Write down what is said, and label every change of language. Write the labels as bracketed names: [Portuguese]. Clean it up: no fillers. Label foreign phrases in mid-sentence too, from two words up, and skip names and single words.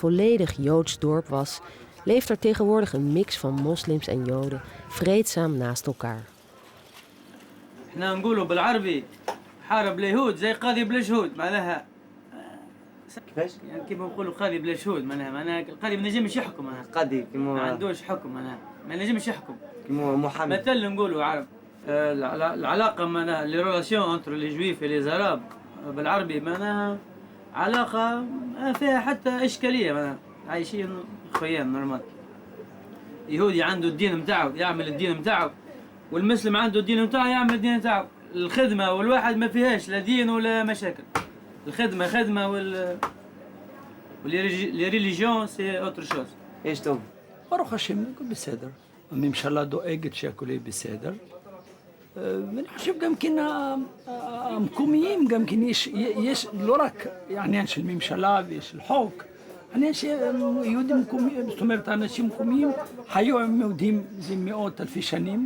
[Dutch] volledig Joods dorp was, leeft er tegenwoordig een mix van moslims en Joden vreedzaam naast elkaar. [Arabic] احنا نقولوا بالعربي حارب اليهود زي قاضي بلا شهود معناها كيفاش؟ يعني كيف نقولوا قاضي بلا شهود معناها القاضي ما نجمش يحكم معناها قاضي ما كيما عندوش حكم معناها ما نجمش يحكم كيما محامي. مثلا نقولوا عرب العلاقه معناها [French] les relations entre les juifs les Arabes [Arabic] بالعربي معناها علاقه فيها حتى اشكاليه معناها عايشين خويان نورمال. يهودي عنده الدين نتاعو يعمل الدين نتاعو والمسلم عنده الدين نتاعو يعمل الدين نتاعو. الخدمه والواحد ما فيهاش لا دين ولا مشاكل. الخدمه خدمه [French] les religions c'est autre chose. [Arabic] ايش تو؟ [Hebrew] ברוך השם, בסדר. הממשלה דואגת שהכל יהיה בסדר. ואני חושב גם כן המקומיים, גם כן יש לא רק העניין של ממשלה ושל חוק, העניין שיהודים מקומיים, זאת אומרת, האנשים מקומיים היו עם יהודים זה מאות אלפי שנים.